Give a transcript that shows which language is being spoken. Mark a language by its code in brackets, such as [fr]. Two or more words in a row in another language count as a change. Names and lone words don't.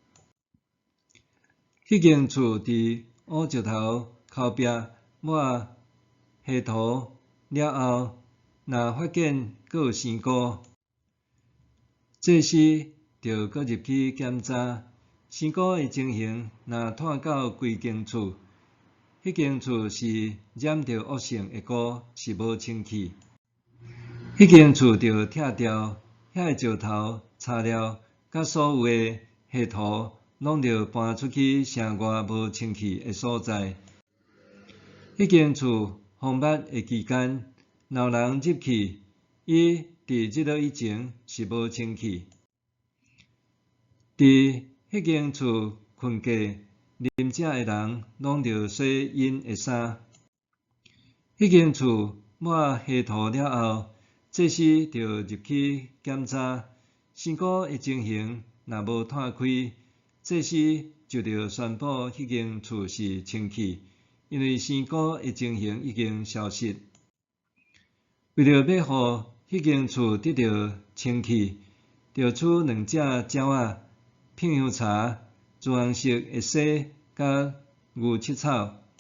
[nan] 迄间厝伫挖石头、抠壁、抹灰土了后，若发现搁有生菇，祭司着搁入去检查生菇的情形。若探到规间厝，迄间厝是染着恶性的菇，是无清气。迄间厝着拆掉，遐个石头、材料甲所有的灰土，拢着搬出去城外无清气的所在。迄间厝封捌的期间，若有人入去，伊伫日落以前是无清气。伫迄间厝困觉、啉食的人，拢着洗因的衫。迄间厝抹灰土了后，祭司着入去检查生菇的情形。若无摊开，祭司就着宣布迄间厝是清气，因为生菇的情形已经消失。为了要互迄间厝得到清气，着取2只鸟仔，片香茶、朱红色的丝甲牛膝草，